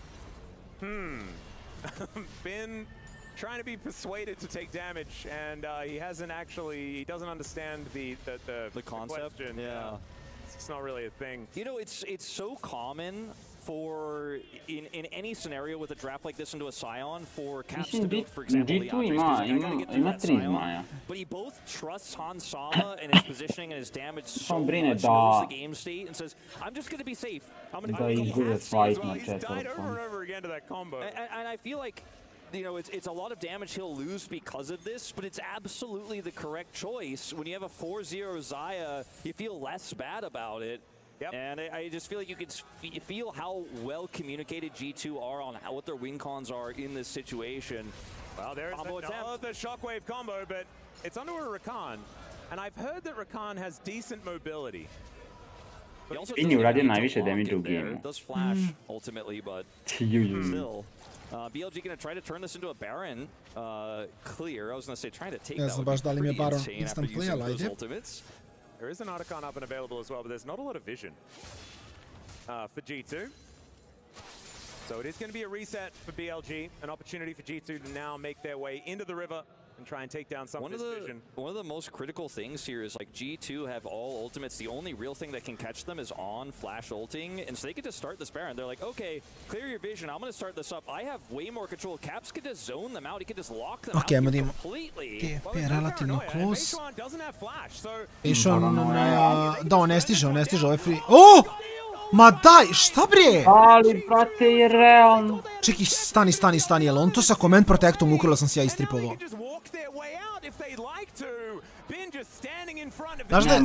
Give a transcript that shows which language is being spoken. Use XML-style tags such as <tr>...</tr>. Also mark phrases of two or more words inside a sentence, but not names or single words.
<en>Bin trying to be persuaded to take damage, and he doesn't understand the concept. Question. Yeah. It's not really a thing. You know, it's so common for in any scenario with a draft like this into a Scion for Caps to build, for example,</en> <sr>ima 3 zmaja.</sr> <en>But he both trusts Hansama and his positioning and his damage so much, knows the game state, and says, I'm just going to be safe. I'm going to</en> <sr>izgube fight na</sr> <en>He's died over and over again to that combo. And I feel like, you know, it's a lot of damage he'll lose because of this, but it's absolutely the correct choice. When you have a 4-0 Xayah, you feel less bad about it. Yep. And I just feel like you can feel how well communicated G2 are on what their win cons are in this situation. Well, there's the Shockwave combo, but it's under a Rakan. And I've heard that Rakan has decent mobility.</en> <sr>I nije uradio najviše damage u game.</sr> <en>Does flash ultimately, but still. BLG gonna try to turn this into a Baron clear. I was gonna say trying to take that would be pretty insane after using those ultimates. There is an Otacon up and available as well, but there's not a lot of vision for G2. So it is going to be a reset for BLG, an opportunity for G2 to now make their way into the river and try and take down some of this vision. One of the most critical things here is like G2 have all ultimates. The only real thing that can catch them is on flash ulting, and so they could just start this Baron. They're like, okay, clear your vision. I'm going to start this up. I have way more control. Caps could just zone them out. He could just lock them out completely.</en> <sr>TP je relativno close.</sr> <en>Doesn't have flash, so</en> <sr>da, on ne stiže ovaj free. Oh! Ma daj, šta bre? Ali, brate, je realno. Čekaj, stani, jel on to sa Command Protectom ukrila sam se ja istripovao. Znaš da je?</sr>